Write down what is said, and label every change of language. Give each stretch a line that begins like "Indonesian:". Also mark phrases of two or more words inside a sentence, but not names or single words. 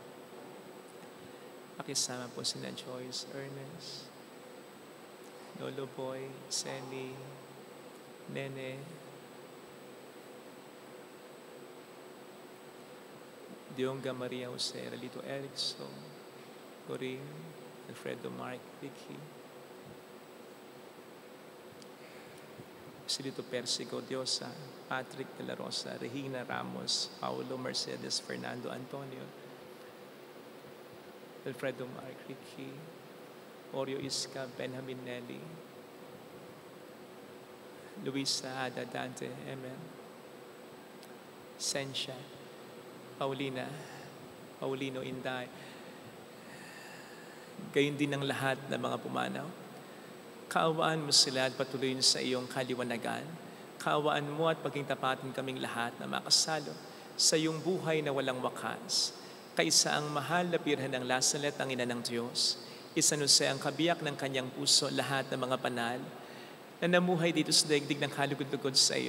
Filipino: Pakisama po sina Joyce, Ernest, Lolo Boy, Sally, Nene, Dionga Maria Jose, Relito Erickson, Corinne, Alfredo Mark, Vicky, Silito Persico Diosa, Patrick de la Rosa, Regina Ramos, Paulo Mercedes, Fernando Antonio, Alfredo Mark, Ricky, Oreo Isca, Benjamin Nelly, Luisa Ada Dante, Amen, Sensha, Paulina, Paulino Inday, gayon din ang lahat ng mga pumanaw. Kaawaan mo sila at patuloyin sa iyong kaliwanagan. Kaawaan mo at paging tapatin kaming lahat na makasalo sa iyong buhay na walang wakas. Kaisa ang mahal na birhen ng Lasalet, ang ina ng Diyos, isanuse ang kabiyak ng kanyang puso lahat ng mga banal na namuhay dito sa daigdig ng kalugod-lugod sa iyo.